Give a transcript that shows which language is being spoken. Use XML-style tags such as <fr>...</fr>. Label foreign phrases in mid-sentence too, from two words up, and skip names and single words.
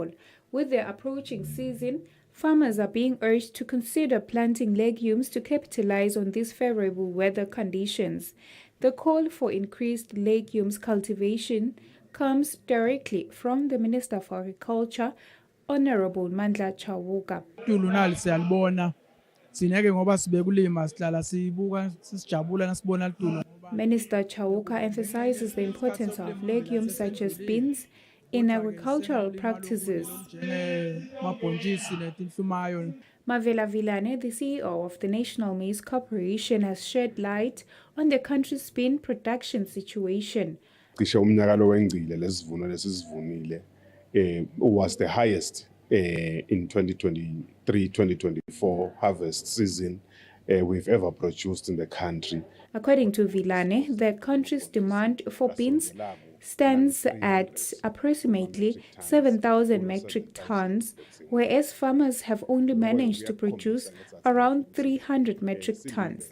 <en>With the approaching season, farmers are being urged to consider planting legumes to capitalize on these favorable weather conditions. The call for increased legumes cultivation comes directly from the Minister for Agriculture, Honorable Mandla Chauka.</en> <ss>Tulunali siyalibona. Sineke ngoba sibekulima sihlala sibuka sisijabula nasibona litulu.</ss> <en>Minister Chauka emphasizes the importance of legumes such as beans in agricultural practices. Mavela Vilane, the CEO of the National Maize Corporation, has shed light on the country's bean production situation.</en> <ss>Cishe umnyaka lo wengcile lesivuno lesivunile</ss> <en>was the highest in 2023-2024 harvest season we've ever produced in the country. According to Vilane, the country's demand for beans stands at approximately 7,000 metric tons, whereas farmers have only managed to produce around 300 metric tons.</en>